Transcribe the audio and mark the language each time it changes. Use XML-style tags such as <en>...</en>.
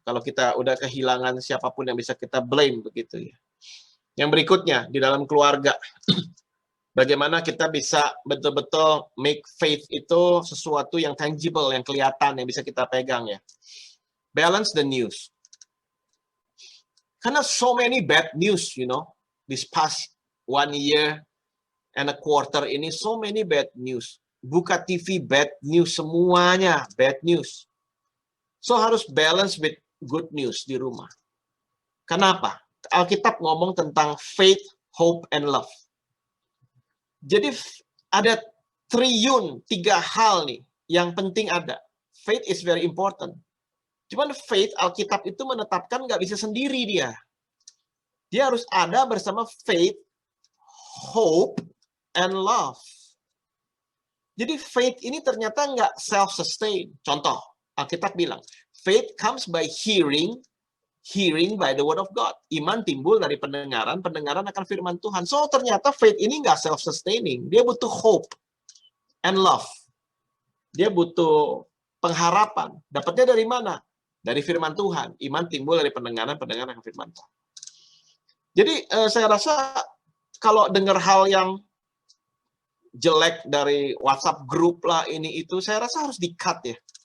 <id>Kalau kita udah kehilangan siapapun yang bisa kita blame, begitu ya. Yang berikutnya, di dalam keluarga. Bagaimana kita bisa betul-betul make faith itu sesuatu yang tangible, yang kelihatan, yang bisa kita pegang ya.</id> <en>Balance the news. Karena so many bad news, this past 1 year and a quarter ini, so many bad news. Buka TV, bad news, semuanya bad news. So harus balance with good news di rumah. Kenapa?</en> <id>Alkitab ngomong tentang faith, hope, and love. Jadi ada 3 hal nih yang penting ada.</id> <en>Faith is very important.</en> <id>Cuman faith, Alkitab itu menetapkan nggak bisa sendiri dia. Dia harus ada bersama faith, hope, and love. Jadi faith ini ternyata nggak self-sustain.</id> <en>Contoh, Alkitab bilang, faith comes by hearing by the word of God.</en> <id>Iman timbul dari pendengaran akan firman Tuhan. So ternyata faith ini nggak self-sustaining. Dia butuh hope and love. Dia butuh pengharapan. Dapatnya dari mana? Dari firman Tuhan. Iman timbul dari pendengaran akan firman Tuhan. Jadi saya rasa kalau dengar hal yang jelek dari WhatsApp grup lah ini itu, saya rasa harus di-cut ya.</id>